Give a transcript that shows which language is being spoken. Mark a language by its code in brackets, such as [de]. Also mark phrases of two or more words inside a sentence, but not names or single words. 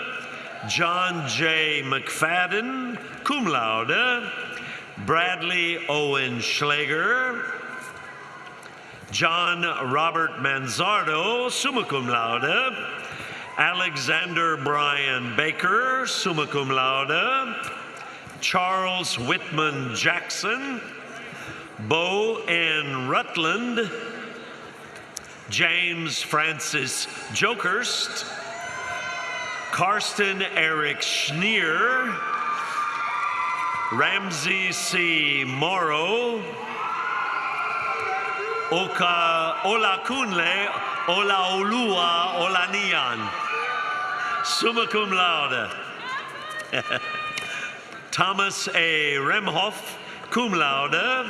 [en] John J. McFadden, [la] cum laude. [en] Bradley Owen Schlager. John Robert Manzardo, [la] summa cum laude. [en] Alexander Brian Baker, [la] summa cum laude. [en] Charles Whitman Jackson. Bo N. Rutland. James Francis Jokerst. Karsten Eric Schneer. Ramsey C. Morrow. Olakunle Olaolua Olanian, [la] summa cum laude. [en] Thomas A. Remhoff, [la] cum laude.